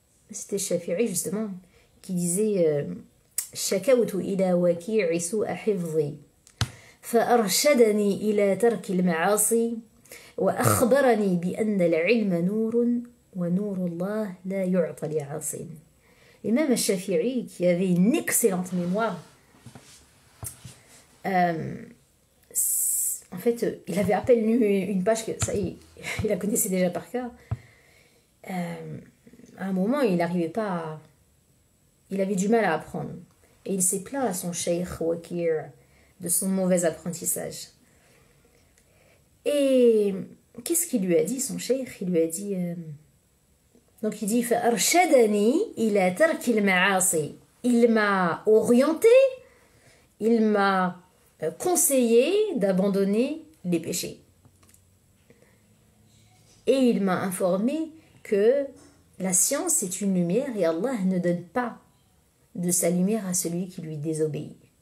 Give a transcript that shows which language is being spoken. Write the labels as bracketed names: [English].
[French] C'était Shafi'i justement, qui disait [Arabic] شكوت إلى وكيع سوء حفظي فأرشدني إلى ترك المعاصي وأخبرني بأن العلم نور ونور الله لا يعطى لعاصٍ. [French] Imam al-Shafi'i, qui avait une excellente mémoire, en fait, il avait à peine lu une page, que ça y est, il la connaissait déjà par cœur. À un moment, il n'arrivait pas à... Il avait du mal à apprendre. Et il s'est plaint à son cheikh Waki' de son mauvais apprentissage. Et qu'est-ce qu'il lui a dit, son cheikh? Il lui a dit... Donc il dit [Arabic] فأرشدني إلى ترك المعاصي. [French] Il m'a orienté, il m'a conseillé d'abandonner les péchés. Et il m'a informé que la science est une lumière et Allah ne donne pas de sa lumière à celui qui lui désobéit.